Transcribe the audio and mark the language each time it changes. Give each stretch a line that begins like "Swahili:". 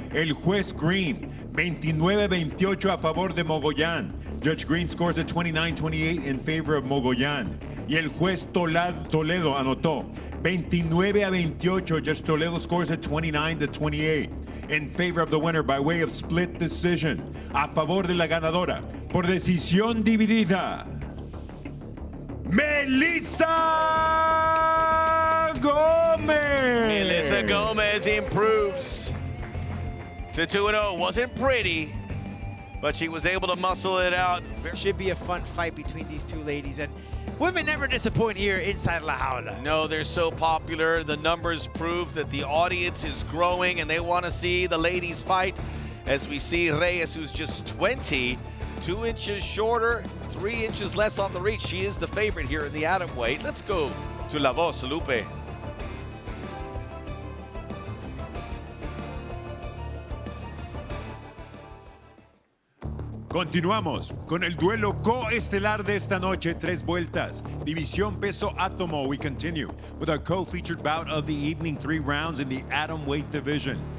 Spanish: El juez Green, 29-28 a favor de Mogollán.
English: Judge Green scores at 29-28 in favor of Mogollán.
Spanish: Y el juez Toledo anotó 29-28.
English: Judge Toledo scores at 29-28 in favor of the winner by way of split decision.
Spanish: A favor de la ganadora por decisión dividida, Melissa Gomez.
English: Melissa Gomez improves to 2-0. Wasn't pretty, but she was able to muscle it out. Should be a fun fight between these two ladies, and women never disappoint here inside La Jaula. No, they're so popular. The numbers prove that the audience is growing and they want to see the ladies fight. As we see Reyes, who's just 20, 2 inches shorter, 3 inches less on the reach. She is the favorite here in the atom weight. Let's go to La Voz, Lupe.
Spanish: Continuamos con el duelo coestelar de esta noche, 3 vueltas. División peso átomo.
English: We continue with our co-featured bout of the evening, 3 rounds in the atom weight division.